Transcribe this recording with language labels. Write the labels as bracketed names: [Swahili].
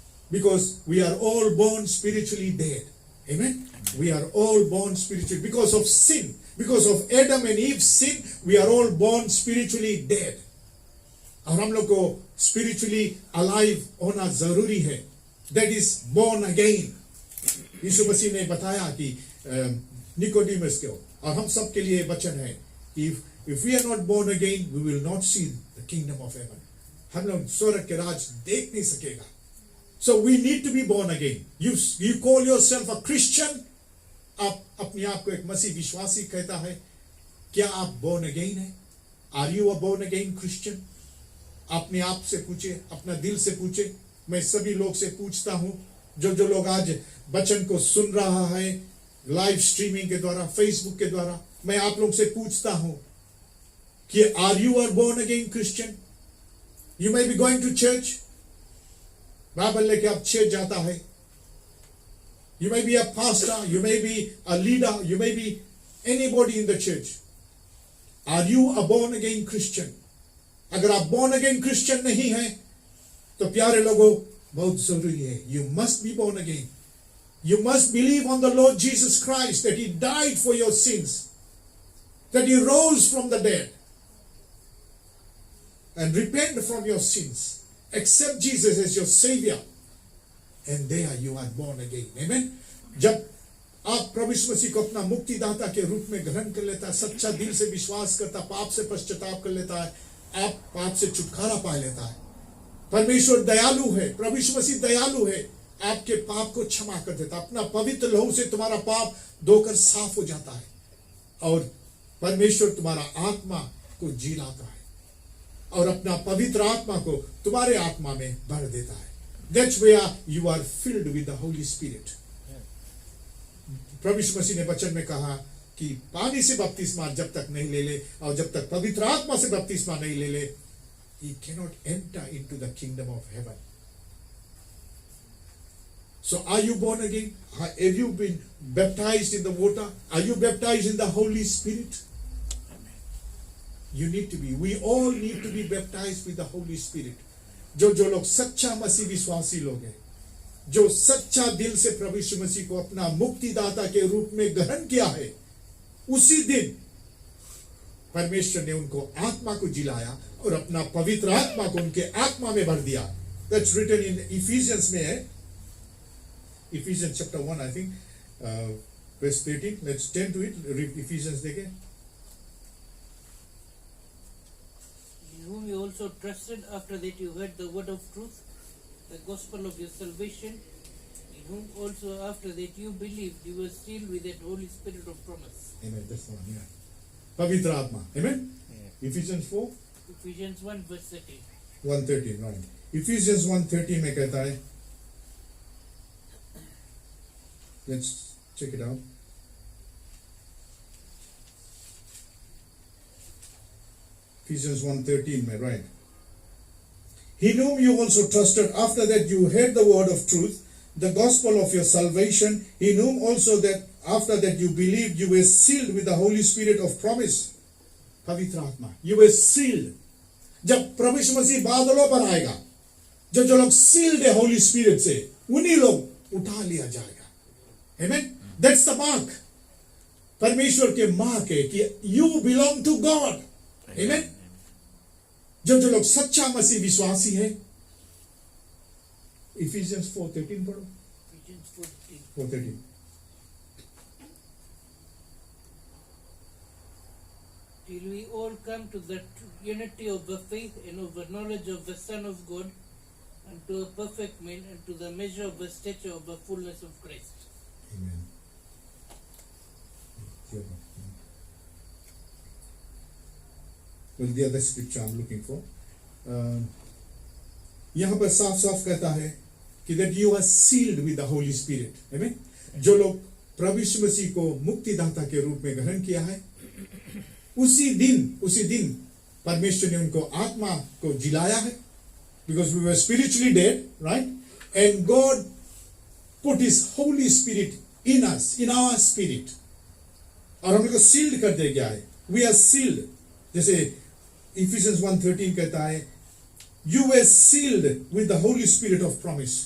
[English] Because we are all born spiritually dead. Amen. We are all born spiritually because of sin. Because of Adam and Eve's sin, we are all born spiritually dead. [Hindi] और हम लोग को spiritually alive होना जरूरी है. [English] That is born again. [Hindi] यीशु मसीह ने बताया कि निकोडिमस को, और हम सब के लिए वचन है, [English] if we are not born again, we will not see the kingdom of heaven. [Hindi] हम लोग स्वर्ग के राज देख नहीं सकेगा. [English] So we need to be born again. You call yourself a Christian. [Hindi] आप अपने आप को एक मसीह विश्वासी कहता है. क्या आप born again है? [English] Are you a born again Christian? [Hindi] अपने आप से पूछे, अपना दिल से पूछे. मैं सभी लोग से पूछता हूँ, जो लोग आज वचन को सुन रहा है लाइव स्ट्रीमिंग के द्वारा, फेसबुक के द्वारा, मैं आप लोग से पूछता हूँ कि [English] are you a born again Christian? You may be going to church. [Hindi] Bible लेके आप चर्च जाता है. [English] You may be a pastor, you may be a leader, you may be anybody in the church. Are you a born again Christian? [Hindi] अगर आप [English] born again Christian [Hindi] नहीं हैं, तो प्यारे लोगों, बहुत जरूरी है. [English] You must be born again. You must believe on the Lord Jesus Christ, that He died for your sins, that He rose from the dead, and repent from your sins. Accept Jesus as your Savior, and there you are born again. Amen. [Hindi] जब आप प्रभु यीशु मसीह को अपना मुक्तिदाता के रूप में ग्रहण कर लेता है, सच्चा दिल से विश्वास करता, पाप से पश्चाताप कर लेता है, आप पाप से छुटकारा पा लेता है. परमेश्वर दयालु है, प्रभु यीशु मसीह दयालु है, आपके पाप को क्षमा कर देता. अपना पवित्र लहू से तुम्हारा पाप धोकर साफ हो जाता है, और परमेश्वर तुम्हारा आत्मा को जिलाता है, और अपना पवित्र आत्मा को तुम्हारे आत्मा में भर देता है. [English] That's where you are filled with the Holy Spirit. [Hindi] प्रभु यीशु मसीह ने वचन में कहा कि पानी से बपतिस्मा जब तक नहीं ले ले, और जब तक पवित्र आत्मा से बपतिस्मा नहीं ले ले, [English] he cannot enter into the kingdom of heaven. So are you born again? Have you been baptized in the water? Are you baptized in the Holy Spirit? You need to be. We all need to be baptized with the Holy Spirit. [Hindi] जो लोग सच्चा मसीह विश्वासी लोग हैं, जो सच्चा दिल से प्रभु यीशु मसीह को अपना मुक्तिदाता के रूप में ग्रहण किया है, उसी दिन परमेश्वर ने उनको आत्मा को जिलाया और अपना पवित्र आत्मा को उनके आत्मा में भर दिया. [English] That's written in Ephesians में है, Ephesians chapter 1 I think, verse 13. Let's turn to it. [Hindi] Ephesians देखें. [English] In whom you also trusted after that you heard the word of truth, the gospel of your salvation, in whom also after that you believed, you were sealed with that Holy Spirit of promise. Amen. That's the one. Yeah. [Hindi] पवित्र आत्मा. [English] Amen. Yeah. Ephesians 4. Ephesians 1 verse 13. 1:13, right. [Hindi] Ephesians 1:13 में कहता है. [English] Let's check it out. Ephesians 1:13 में, right. He whom you also trusted after that you heard the word of truth, the gospel of your salvation, in whom also that after that you believed, you were sealed with the Holy Spirit of promise. [Hindi] पवित्र आत्मा. [English] You were sealed. [Hindi] जब प्रभु यीशु मसीह बादलों पर आएगा, जो लोग sealed है Holy Spirit से, उन्हीं लोग उठा लिया जाएगा. [English] Amen. That's the mark. [Hindi] परमेश्वर के मार्क है कि [English] you belong to God. Amen. [Hindi] जो लोग सच्चा मसीह विश्वासी है, Ephesians 4:13 पढ़ो. [English] Ephesians 4:13. Till we all come to the unity of the faith and of the knowledge of the Son of God, and to a perfect man, and to the measure of the stature of the fullness of Christ. Amen. Well, the other scripture I'm looking for. [Hindi] यहाँ पर साफ साफ कहता है कि [English] that you are sealed with the Holy Spirit. Amen. [Hindi] जो लोग प्रभु यीशु मसीह को मुक्तिदाता के रूप में ग्रहण किया है, उसी दिन परमेश्वर ने उनको आत्मा को जिलाया है, [English] because we were spiritually dead, right? And God put His Holy Spirit in us, in our spirit, [Hindi] और हम लोग को सील्ड कर दिया गया है. [English] We are sealed. [Hindi] जैसे Ephesians 1:13 कहता है, [English] you were sealed with the Holy Spirit of promise.